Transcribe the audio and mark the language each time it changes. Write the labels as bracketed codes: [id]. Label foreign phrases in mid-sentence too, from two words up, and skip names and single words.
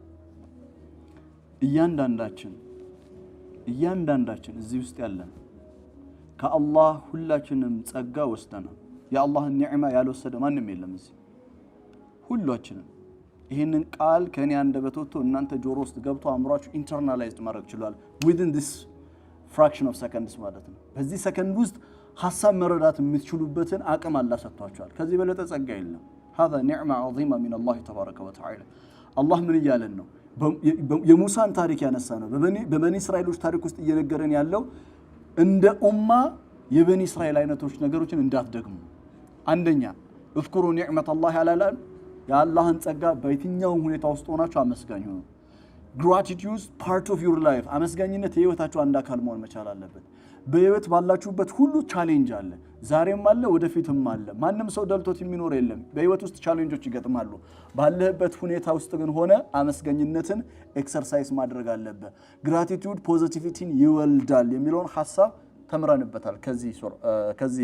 [am] እያንዳንዳችን እዚህ ውስጥ ያለን ከአላህ ሁላችንም ጸጋ ወስደናል የአላህን ኒዕማ ያልወሰደ ማንም የለም እዚህ ሁላችንም ይህንን ቃል ከኔ አንደበት ወጥቶ እናንተ ጆሮ ውስጥ ገብቶ አእምሯችሁ ኢንተርናላይዝድ ማድረግ ይችላል [en] within this fraction of seconds [am] ማለት ነው። በዚህ ሰከንድ ውስጥ ሐሳብ መረዳት የምትችሉበትን አቅም አላህ ሰጥቷችኋል። ከዚህ በለጠ ጸጋ የለም። [ar] هذا نعمة عظيمة من الله تبارك وتعالى الله [am] ምን ይያለን ነው የሙሳን ታሪክ ያነሳ ነው። በበኒ እስራኤሎች ታሪክ ውስጥ እየነገረን ያለው እንደ ኡማ የበኒ እስራኤል አይነቶች ነገሮችን እንዳትደግሙ። አንደኛ [ar] اذكروا نعمة الله على [am] የአላህን ጸጋ በየትኛው ሁኔታ ውስጥ ሆናችሁ አመስጋኙ ነው። [en] gratitude part of your life [am] አመስጋኝነት የህይወታችሁ አንድ አካል መሆን መቻል አለበት። በህይወት ባላችሁበት ሁሉ ቻሌንጅ አለ፣ ዛሬም አለ፣ ወደፊትም አለ። ማንም ሰው ደልቶት የሚኖር የለም። በህይወት ውስጥ ቻሌንጆች ይገጥማሉ። ባለህበት ሁኔታ ውስጥ ግን ሆነ አመስጋኝነትን ኤክሰርሳይዝ ማድረግ አለበት። gratitude ፖዚቲቪቲን ይወልዳል የሚለውን ሐሳብ ተምረንበታል ከዚህ